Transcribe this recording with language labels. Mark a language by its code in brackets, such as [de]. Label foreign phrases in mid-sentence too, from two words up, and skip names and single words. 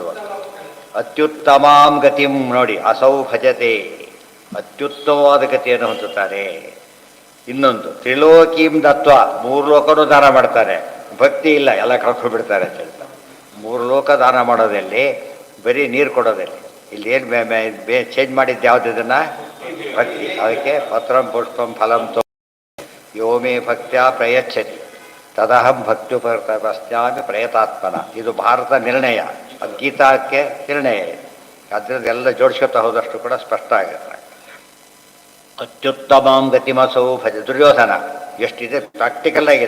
[sa] ಅತ್ಯುತ್ತಮಾಂ ಗತಿಂ [kn] ನೋಡಿ, [sa] ಅಸೌ ಭಜತೆ, [kn] ಅತ್ಯುತ್ತಮವಾದ ಗತಿಯನ್ನು ಹೊಂದುತ್ತಾರೆ. ಇನ್ನೊಂದು [sa] ತ್ರಿಲೋಕೀಂ ದತ್ವ, [kn] ಮೂರು ಲೋಕನೂ ದಾನ ಮಾಡ್ತಾರೆ. ಭಕ್ತಿ ಇಲ್ಲ, ಎಲ್ಲ ಕಳ್ಕೊಂಡ್ಬಿಡ್ತಾರೆ ಅಂತ ಹೇಳ್ತಾರೆ. ಮೂರು ಲೋಕ ದಾನ ಮಾಡೋದಲ್ಲಿ ಬರೀ ನೀರು ಕೊಡೋದಲ್ಲಿ. ಇಲ್ಲಿ ಏನು ಚೇಂಜ್ ಮಾಡಿದ್ದು ಯಾವ್ದು? ಇದನ್ನು ಭಕ್ತಿ. [sa] ಅದಕ್ಕೆ ಪತ್ರಂ ಪುಷ್ಪಂ ಫಲಂ ಯೋ ಮೇ ಭಕ್ತ್ಯಾ ಪ್ರಯಚ್ಛತಿ ತದಹಂ ಭಕ್ತ್ಯುಪಸ್ಯಾಮಿ ಪ್ರಯತಾತ್ಮನ. [kn] ಇದು ಭಾರತ ನಿರ್ಣಯ, ಅದು ಗೀತಾಕ್ಕೆ ನಿರ್ಣಯ. ಅದರಿಂದ ಎಲ್ಲ ಜೋಡಿಸ್ಕೊತಾ ಹೋದಷ್ಟು ಕೂಡ ಸ್ಪಷ್ಟ ಆಗುತ್ತೆ. [sa] ಅತ್ಯುತ್ತಮಾಂ ಗತಿಮಸೌ ಭಜ. [kn] ದುರ್ಯೋಧನ ಎಷ್ಟಿದೆ ಪ್ರಾಕ್ಟಿಕಲ್ ಆಗಿದೆ.